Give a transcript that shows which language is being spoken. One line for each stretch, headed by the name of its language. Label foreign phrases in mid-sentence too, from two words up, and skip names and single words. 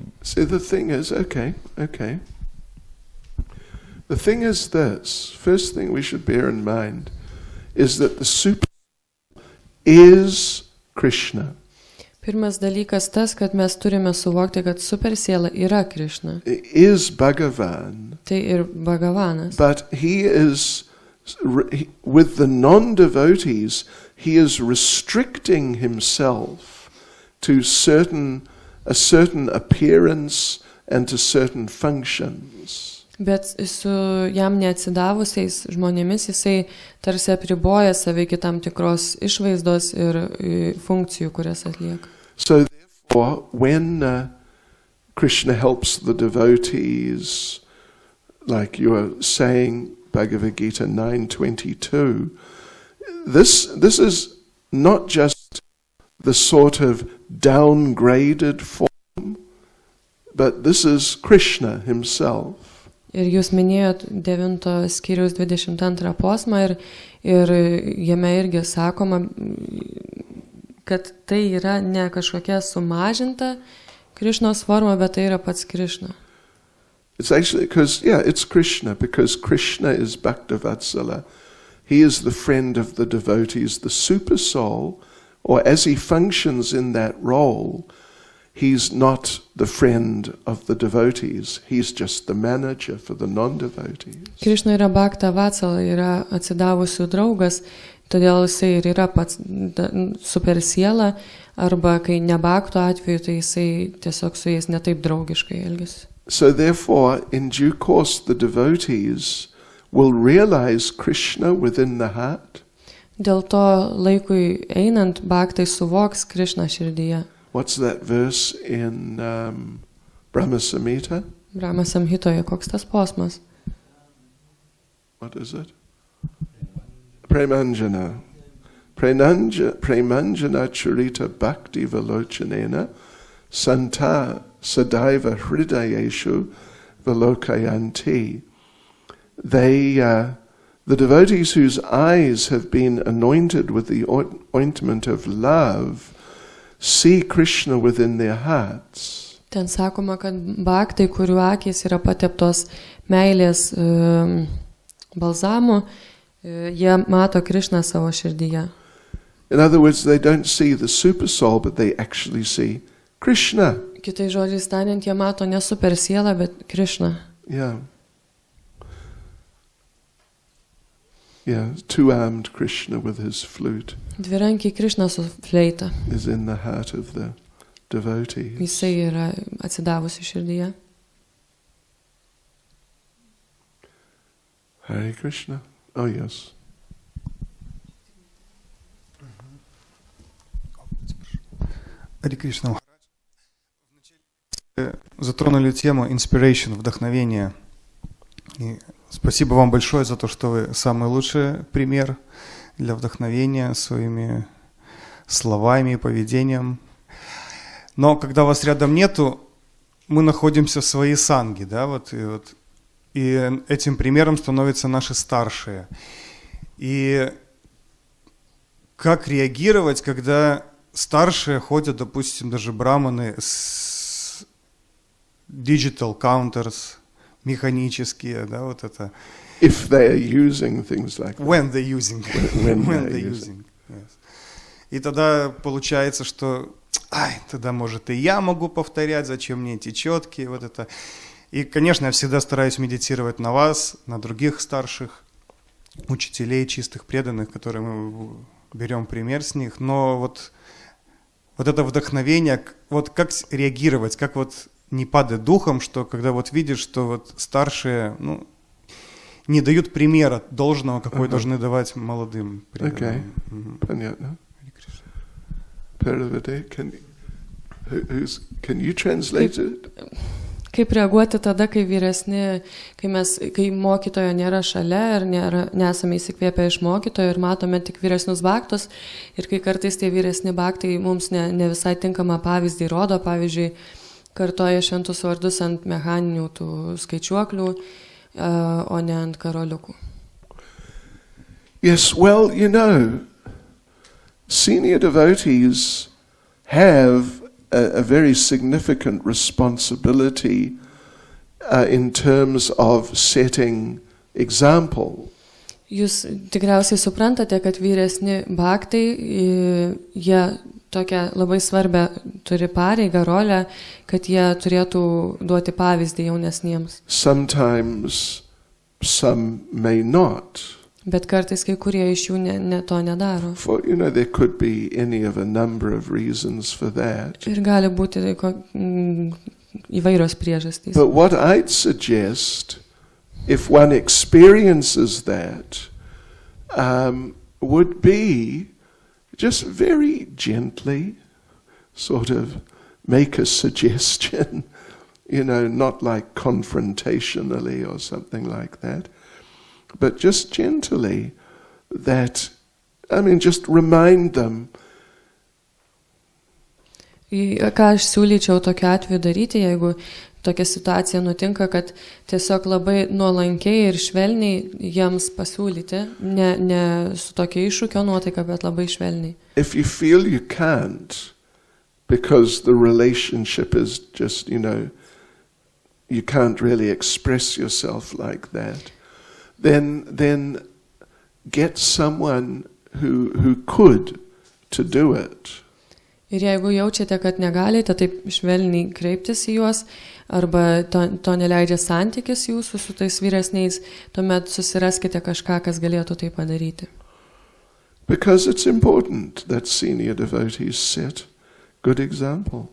English: See, the thing is, okay. The thing is this, first thing we should bear in mind is that the super is Krishna.
Lithuanian: Pirmas dalykas tas, kad mes turime suvokti, kad super siela yra Krishna.
English: Is Bhagavan.
Lithuanian: Tai ir Bhagavanas.
English: But he is, with the non-devotees, he is restricting himself to a certain appearance and to certain functions.
Lithuanian: Bet su jam neatsidavusiais žmonėmis jisai tarsi apriboja save iki tam tikros išvaizdos ir funkcijų, kurias atlieka.
English: So therefore, when Krishna helps the devotees, like you are saying, Bhagavad Gita 9:22, this is not just the sort of downgraded form, but this is Krishna himself.
Lithuanian: Ir jūs minėjot 9 skyriaus 22 posmą ir jame irgi sakoma, kad tai yra ne kažkokia sumažinta Krišnos forma, bet tai yra pats Krišna.
English: It's actually it's Krishna, because Krishna is Bhaktavatsala. He is the friend of the devotees, the super soul, or as he functions in that role, he's not the friend of the devotees. He's just the manager for the non-devotees.
Lithuanian: Krišna yra Bhaktavatsala, yra atsidavusių draugas, todėl jisai ir yra pats super siela, arba kai ne bhakto atveju, tai jisai tiesiog su jais netaip draugiškai elgiasi.
English: So therefore, in due course, the devotees will realize Krishna within the heart.
Lithuanian: Dėl to laikui einant, bhaktai suvoks Krišną širdyje.
English: What's that verse in Brahma Samhita?
Lithuanian: Brahma Samhitoje, koks tas posmas?
English: What is it? Premanjana.
Sanskrit: Premanjana Charita Bhakti Valochanena Santa Sadaiva Hridayeshu Valokayanti.
English: The devotees whose eyes have been anointed with the ointment of love see Krishna within their hearts.
Lithuanian: Ten sakoma, kad bhaktai, kurių akys yra pateptos meilės balzamu, jie mato Krishną savo širdyje.
English: In other words, they don't see the super soul, but they actually see Krishna.
Lithuanian: Kitais žodžiais tariant, jie mato ne super sielą, bet Krishną.
English: Two-armed Krishna with his flute.
Lithuanian: Dvirankiai Krishna su fleita.
English: Is in the heart of the devotees.
Lithuanian: Jisai yra atsidavusi širdyje.
English: Hare Krishna. Oh, yes. Hare Krishna.
Russian: Затронули тему inspiration, вдохновение. И спасибо вам большое за то, что вы самый лучший пример для вдохновения своими словами и поведением. Но когда вас рядом нету, мы находимся в своей санге, да, и этим примером становятся наши старшие. И как реагировать, когда старшие ходят, допустим, даже браманы с
English: digital counters,
Russian: механические, да, вот это.
English: If they are using things like that. When they're using. When When they're they're using. using. Yes.
Russian: И тогда получается, что тогда, может, и я могу повторять, зачем мне эти четки, вот это. И, конечно, я всегда стараюсь медитировать на вас, на других старших учителей, чистых преданных, которые мы берем пример с них. Но вот это вдохновение, вот как реагировать, как вот не падать духом, что когда вот видишь, что вот старшие, не дают примера должного, какой должны давать молодым преданным. Okay. Понятно.
English: Paravade, can you translate it?
Lithuanian: Kaip reaguoti tada, kai vyresni, kai mokytojo nėra šalia ir nesame įsikvėpę iš mokytojo ir matome tik vyresnius bhaktus ir kai kartais tie vyresni bhaktai mums ne visai tinkamą pavyzdį rodo, pavyzdžiui, kartoja šventus vardus ant mechaninių tų skaičiuoklių, o ne ant karoliukų.
English: Yes, well, senior devotees have a very significant responsibility in terms of setting example.
Lithuanian: Jūs tikriausiai suprantate, kad vyresni bhaktai, jie tokią labai svarbę turi pareigą, rolę, kad jie turėtų duoti pavyzdį jaunesniems.
English: Sometimes some may not.
Lithuanian: Bet kartais kai kurie iš jų to nedaro.
English: For, there could be any of a number of reasons for that.
Lithuanian: Ir gali būti įvairios priežastys.
English: But what I'd suggest, if one experiences that, would be just very gently sort of make a suggestion, not like confrontationally or something like that, but just gently that, just remind them.
Lithuanian: Ką aš siūlyčiau tokiu atveju daryti, jeigu tokia situacija nutinka, kad tiesiog labai nuolankiai ir švelniai jiems pasiūlyti, ne su tokia iššūkio nuotaika, bet labai švelniai.
English: If you feel you can't, because the relationship is just, you can't really express yourself like that, then get someone who could to do it.
Lithuanian: Ir jeigu jaučiate, kad negalite taip švelniai kreiptis į juos, arba to neleidžia santykis jūsų su tais vyresniais, tuomet susiraskite kažką, kas galėtų tai padaryti.
English: Because it's important that senior devotees set good examples.